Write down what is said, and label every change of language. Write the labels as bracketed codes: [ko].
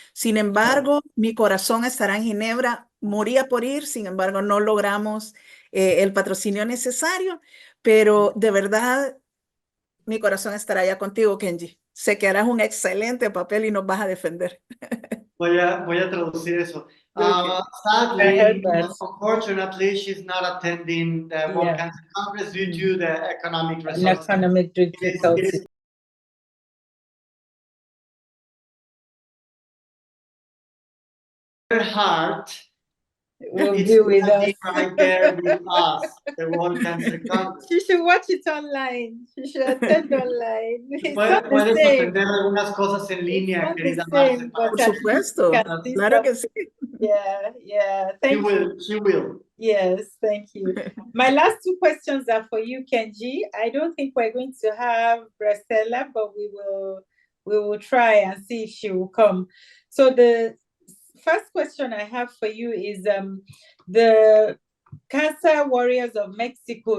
[es] Sin embargo, mi corazón estará en Ginebra, moría por ir, sin embargo, no logramos el patrocinio necesario, pero de verdad, mi corazón estará allá contigo, Kenji. Sé que harás un excelente papel y nos vas a defender. Voy a traducir eso. [en] Okay. Sadly, unfortunately, she's not attending the World Cancer Congress due to the economic resources. Economic difficulties. Her heart will be with us. Right there with us, the World Cancer Congress. She should watch it online. She should attend online. [es] Puedes aprender algunas cosas en línea, querida Marcela. Por supuesto, claro que sí. [en] Yeah. Thank you. She will. Yes, thank you. My last two questions are for you, Kenji. I don't think we're going to have Marcela, but we will try and see if she will come. So the first question I have for you is the Cancer Warriors of Mexico.